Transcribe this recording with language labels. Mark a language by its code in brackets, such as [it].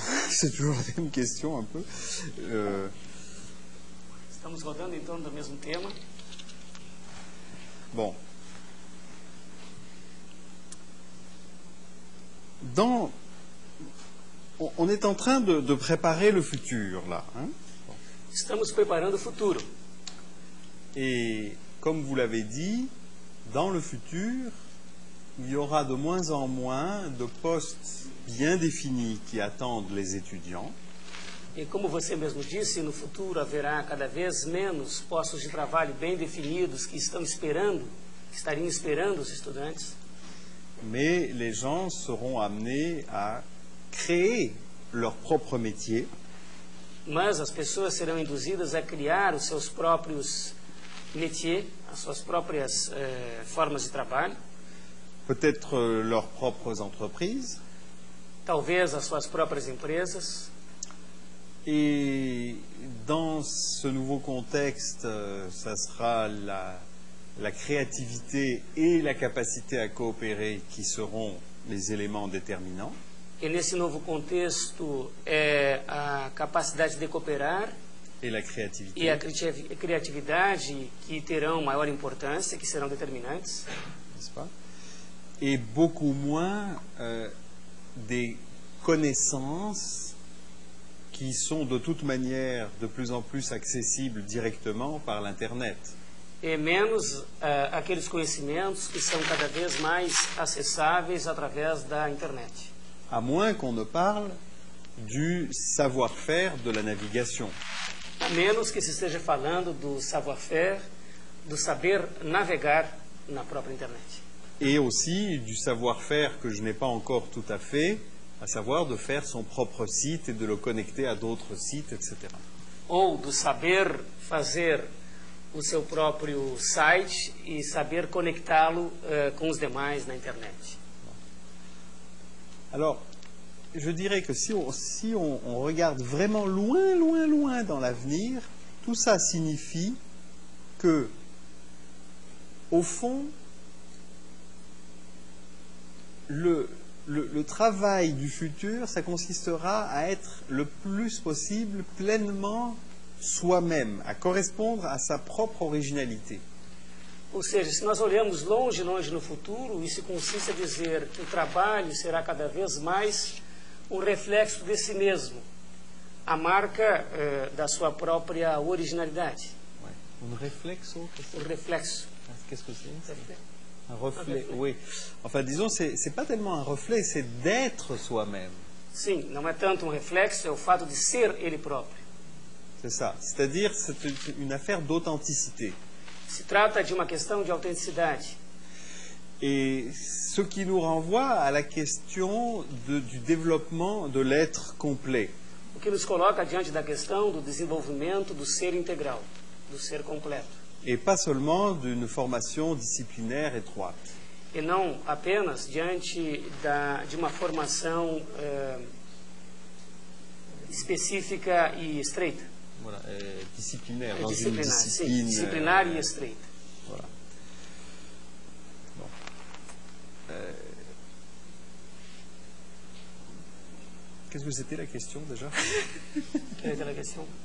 [fr] C'est toujours la même question, un peu. [pt] Estamos rodando em torno do mesmo tema. [fr] Bon. On est en train de préparer le futur, là. Hein? [pt] Estamos preparando o futuro. [fr] Et comme vous l'avez dit, dans le futur, il y aura de moins en moins de postes bien définis qui attendent les étudiants. [pt] E como você mesmo disse, no futuro haverá cada vez menos postos de trabalho bem definidos que estariam esperando os estudantes. [fr] Mais les gens seront amenés à créer leur propre métier. [pt] Mas as pessoas serão induzidas a criar os seus próprios métiers, as suas próprias formas de trabalho. [fr] Peut-être leurs propres entreprises. [pt] Talvez as suas próprias empresas. [fr] Et dans ce nouveau contexte, ça sera la créativité et la capacité à coopérer qui seront les éléments déterminants. [pt] E nesse novo contexto, é a capacidade de cooperar [fr] Et la créativité. [pt] e a criatividade que terão maior importância, que serão determinantes. [fr] N'est-ce pas? Et beaucoup moins des connaissances qui sont de toute manière de plus en plus accessibles directement par l'Internet. [pt] E menos aqueles conhecimentos que são cada vez mais acessáveis através da internet. [fr] À moins qu'on ne parle du savoir-faire de la navigation. [pt] A menos que se esteja falando do savoir-faire, do saber navegar na própria internet. [fr] Et aussi du savoir-faire que je n'ai pas encore tout à fait, à savoir de faire son propre site et de le connecter à d'autres sites, etc. [pt] Ou do saber fazer o seu próprio site e saber conectá-lo com os demais na internet. [fr] Alors, je dirais que si on regarde vraiment loin, loin, loin dans l'avenir, tout ça signifie que, au fond, le travail du futur, ça consistera à être le plus possible pleinement soi-même, à correspondre à sa propre originalité. [pt] Ou seja, se nós olhamos longe, longe no futuro, isso consiste a dizer que o trabalho será cada vez mais um reflexo de si mesmo, a marca da sua própria originalidade. [fr] Ouais. Un réflexo, [pt] O reflexo. [fr] qu'est-ce que c'est? Un reflet, oui. Enfin, disons, c'est pas tellement un reflet, c'est d'être soi-même. [pt] Sim, não é tanto um reflexo, é o fato de ser ele próprio. [fr] C'est ça. C'est-à-dire, c'est une affaire d'authenticité. [pt] Se trata de uma questão de autenticidade. [fr] Et ce qui nous renvoie à la question du développement de l'être complet. [pt] O que nos coloca diante da questão do desenvolvimento do ser integral, do ser completo. [fr] Et pas seulement d'une formation disciplinaire étroite. [pt] E não apenas diante de uma formação específica e estreita. [fr] Voilà, disciplinaire, dans une [pt] Disciplinar, [fr] discipline. [pt] sim, disciplinar e estreita. [fr] Voilà. Bon. Qu'est-ce que c'était la question déjà? Quelle était la question?